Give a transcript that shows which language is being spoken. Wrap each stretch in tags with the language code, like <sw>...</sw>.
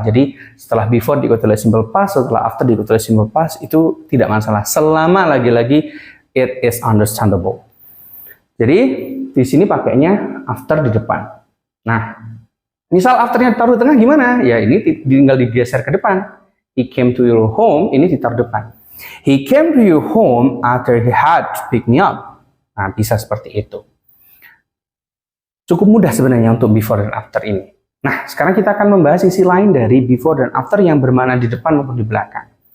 <id>Jadi setelah before diikuti oleh simple past, setelah after diikuti oleh simple past, itu tidak masalah selama lagi-lagi</id> <en>it is understandable.</en> <id>Jadi di sini pakainya after di depan. Nah, misal afternya ditaruh di tengah gimana? Ya ini tinggal digeser ke depan.</id> <en>He came to your home,</en> <id>ini ditaruh depan.</id> <en>He came to your home after he had picked me up.</en> <id>Nah, bisa seperti itu. Cukup mudah sebenarnya untuk before dan after ini. Nah, sekarang kita akan membahas sisi lain dari before dan after yang bermakna di depan maupun di belakang.</id>